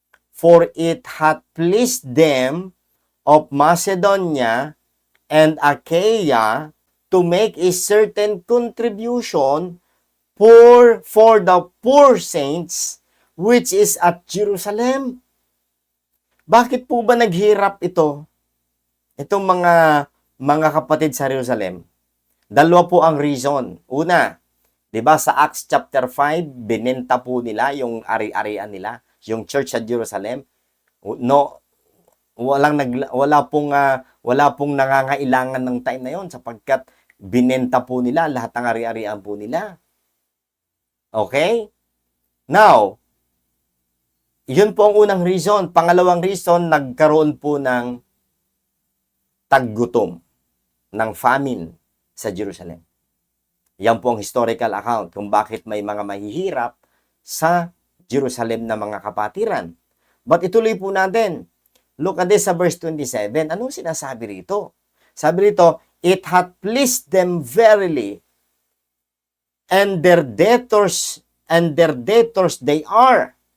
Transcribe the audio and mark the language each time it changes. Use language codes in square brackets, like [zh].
[en] For it hath pleased them of Macedonia and Achaia to make a certain contribution for the poor saints which is at Jerusalem. [tl] Bakit po ba naghirap itong mga kapatid sa Jerusalem? Dalawa po ang reason. Una, 'di ba sa Acts chapter 5, binenta po nila yung ari-arian nila, yung church sa Jerusalem. No, wala pong nangangailangan ng time na 'yon sapagkat binenta po nila lahat ng ari-arian po nila. Okay? Now, yun po ang unang reason. Pangalawang reason, nagkaroon po ng taggutom, ng famine sa Jerusalem. Yan po ang historical account kung bakit may mga mahihirap sa Jerusalem na mga kapatiran. [en] But [tl] ituloy po natin. [en] Look at this sa verse 27. [tl] Anong sinasabi rito? Sabi rito, [en] it hath pleased them verily, and their debtors they are.